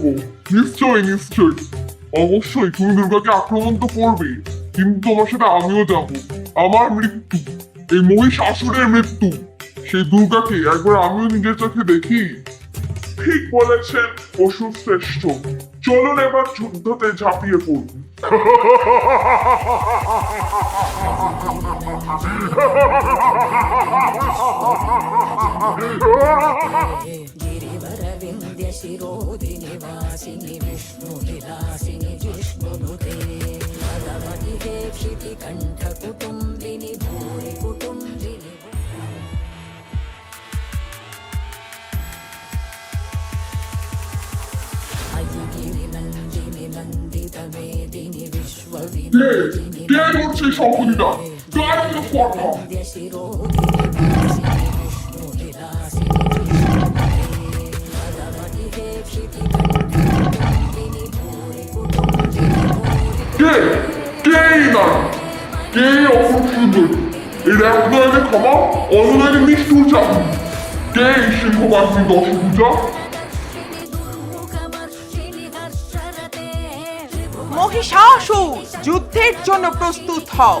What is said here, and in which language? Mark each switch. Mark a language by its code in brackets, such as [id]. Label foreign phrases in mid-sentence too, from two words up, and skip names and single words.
[bn] নিশ্চয়ই নিশ্চয়ই, অবশ্যই তুমি দুর্গাকে আক্রমণ তো করবে, কিন্তু তোমার সাথে আমিও যাব। আমার মৃত্যু, এই মহিষাসুরের মৃত্যু, সেই দুর্গাকে একবার আমিও নিজের চোখে দেখি। ঠিক বলেছেন অসুর শ্রেষ্ঠ, চলুন এবার যুদ্ধতে ঝাঁপিয়ে পড়ুন। [sa] गिरिवरविन्द्यशिरोधिनिवासिनि विष्णुविलासिनि जिष्णुनुते भगवति क्षितिकण्ठकुटुम्बिनि भूरि कुटुम्बिनि गिरिनन्दिनि नन्दितमेदिनि [bn] কে [sa] विश्वविभूषिनि [bn] কে করছে শঙ্খনীলা? গায়ে তো কথা। [sa] शिरोधिनिवासिनि विष्णुविलासिनि जिष्णुनुते भगवति क्षितिकण्ठकुटुम्बिनि भूरि कुटुम्बिनि [bn] কে কে এই নারী? কে এই অপরূপ সুন্দরী? এর এক নয়নে ক্ষমা, অন্যনয়নে নিষ্ঠুর চাকরি। কে এই সিংহবাহিনী দশভুজা? মহিষাসুর, যুদ্ধের জন্য প্রস্তুত হও।